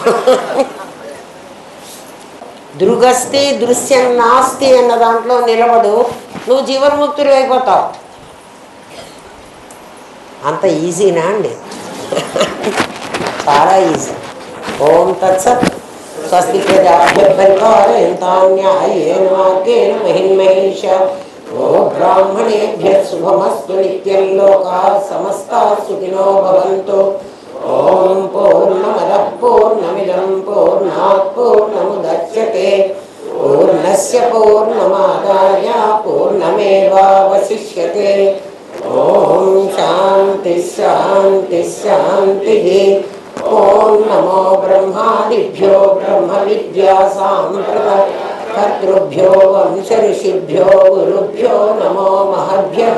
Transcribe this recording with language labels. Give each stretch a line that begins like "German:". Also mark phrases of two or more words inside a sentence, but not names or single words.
Sanskrit: దృగస్తి దృశ్యం నాస్తి
Telugu: అన్న దాంట్లో నిలబడు, నువ్వు జీవన్ముక్తుడు అయిపోతావు. అంత ఈజీనా అండి? చాలా ఈజీ.
Sanskrit: ఓం తత్సత్. స్వస్తి ప్రజాభ్యః పరిపాలయంతాం న్యాయేన మార్గేణ మహిన్మహేష ఓ బ్రాహ్మణేభ్యః శుభమస్తు నిత్యం లోకాః సమస్తాః సుఖినో భవంతు. ఓం పూర్ణమదః పూర్ణమిదం పూర్ణాత్ పూర్ణముదచ్యతే పూర్ణస్య పూర్ణమాదాయ పూర్ణమేవావశిష్యతే. ఓం శాంతి శాంతి శాంతి. ఓం నమో బ్రహ్మాదిభ్యో బ్రహ్మ విద్యా సాంప్రదాయకర్తృభ్యో వంశ ఋషిభ్యో గురుభ్యో నమో మహద్భ్యః.